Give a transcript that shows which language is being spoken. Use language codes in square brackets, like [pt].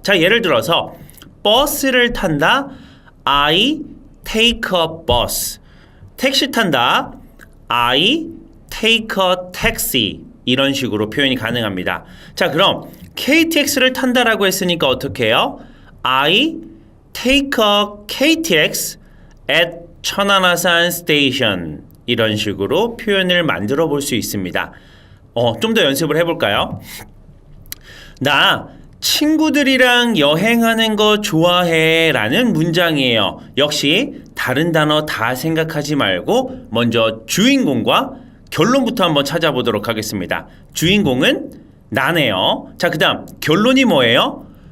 [ko] 자, 예를 들어서 버스를 탄다. [en] I take a bus. [ko] 택시 탄다. [en] I take a taxi. [ko] 이런 식으로 표현이 가능합니다. 자, 그럼 KTX를 탄다라고 했으니까 어떻게 해요? [en] I take a KTX at 천안아산 station. [ko] 이런 식으로 표현을 만들어 볼 수 있습니다. 좀 더 연습을 해볼까요? 나 친구들이랑 여행하는 거 좋아해 라는 문장이에요. 역시 다른 단어 다 생각하지 말고 먼저 주인공과 결론부터 한번 찾아보도록 하겠습니다. 주인공은 나네요. 자, 그 다음 결론이 뭐예요?